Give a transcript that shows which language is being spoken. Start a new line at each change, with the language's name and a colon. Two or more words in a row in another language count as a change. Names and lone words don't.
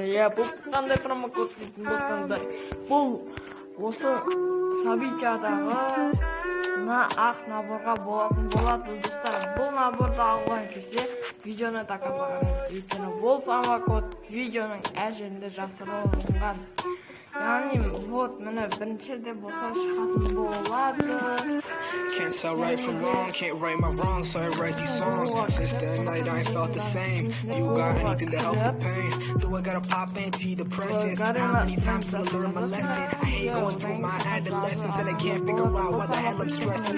Kazakh: Бұл қандай промокод дейтін болсаңдар, бұл осы событиядағы ақ наборға болатын болады достар. Бұл наборды алған кезде видеоны
Russian: до конца
Kazakh: қараңыз. Өйткені бұл промокод видеоның әр жерінде жасырылған. Яғни вот міне біріншіде болса шығатын болады.
English: Can't tell right from wrong, can't write my wrong, so I write these songs. Since that night I ain't felt the same. Do you got anything to help the pain? Do I gotta pop antidepressants? How many times till I learn my lesson? I hate going through my adolescence and I can't figure out why the hell I'm stressing.